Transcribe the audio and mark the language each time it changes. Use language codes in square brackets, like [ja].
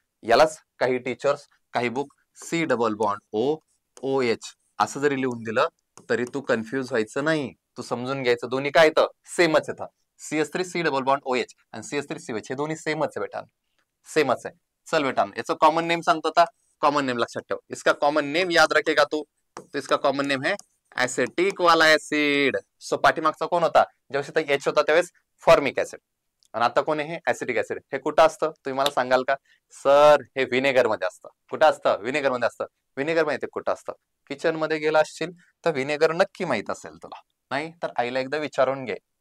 [mr] यालाच काही टीचर्स काही book C double bond OOH असं जरी लिहून दिलं तरी तू कन्फ्युज व्हायचं नाही. तू समजून घ्यायचं दोन्ही काय येतं? सेमच येतं. CH3C डबल बॉन्ड OH आणि CH3COH हे दोन्ही सेमच आहे बेटा, सेमच आहे. चल बेटा याचं कॉमन नेम सांगतो आता. कॉमन नेम लक्षात ठेव. [hi] इसका कॉमन नेम याद रखेगा तू. तो इसका कॉमन नेम है ऍसिटिक वाला ऍसिड. [mr] सो पाठीमागचा कोण होता, ज्यावेळेस एच होता त्यावेळेस फॉर्मिक ऍसिड, आणि आता कोण आहे ऍसिटिक ऍसिड. हे कुठं असतं तुम्ही मला सांगाल का? सर हे व्हिनेगर मध्ये असतं. कुठं असतं? व्हिनेगर मध्ये असतं. व्हिनेगर माहिती कुठं असतं? किचन मध्ये गेला असशील तर व्हिनेगर नक्की माहित असेल तुला. नाही तर आईला एकदा विचारून घे.